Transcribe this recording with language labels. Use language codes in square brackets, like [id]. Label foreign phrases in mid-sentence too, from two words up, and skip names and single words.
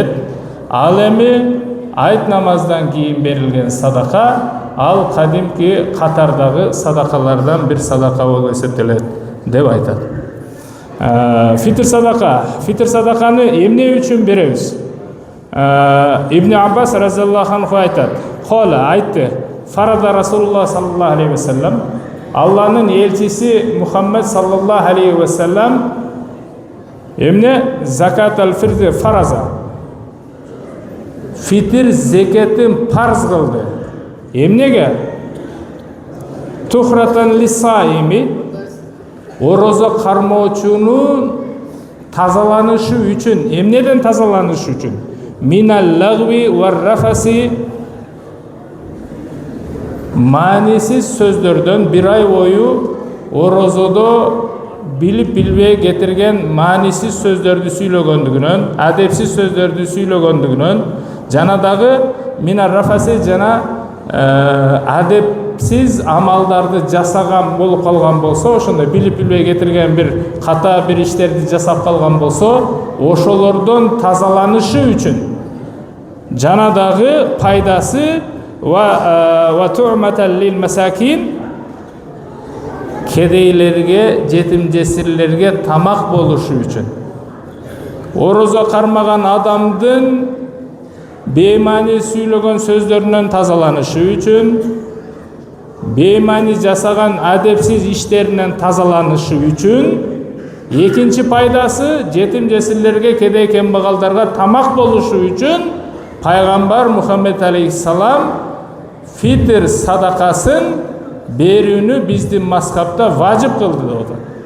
[ky] Ал эми айт намаздан кийин берилген садака, ал кадимки катардагы садакалардан бир садака болуп эсептелет деп айтат. Фитр садаканы эмне үчүн беребиз? Ибн Аббас [ar] رضي الله عنه [ky] айтат, кола айтты, [ar] فرض رسول الله صلى الله عليه وسلم, [ky] Алланын элчиси Мухаммад [ar] صلى الله عليه وسلم [ky] эмне [ar] زكاة الفطر فرض, [ky] фитр зекетін парз кылды. Эмнеге? [ar] طهرة للصائم, [ky] орозо кармоочунун тазаланышы үчүн. Эмнеден тазаланышы үчүн? [ar] من اللغو والرفث, [ky] маанисиз сөздөрдөн бир ай бою орозодо билип билбей кетирген маанисиз сөздөрдү сүйлөгөндүгүнөн, адепсиз сөздөрдү сүйлөгөндүгүнөн, жана дагы [ar] من الرفث [ky] жана адепсиз амалдарды жасаган болуп калган болсо, ошондой билип билбей кетирген бир ката бир иштерди жасап калган болсо, ошолордон тазаланышы үчүн, жана дагы пайдасы [ar] وطعمة للمساكين, [ky] кедейлерге, жетим жесирлерге тамак болушу үчүн, орозо кармаган адамдын беймани сүйлөгөн сөздөрүнөн тазаланышы үчүн, беймани жасаган адепсиз иштеринен тазаланышы үчүн, экинчи пайдасы жетим жесирлерге, кедей кембагалдарга тамак болушу үчүн Пайгамбар Мухаммед алейхиссалам фитр садакасын берүүнү биздин мазхабта важип кылды деп атат.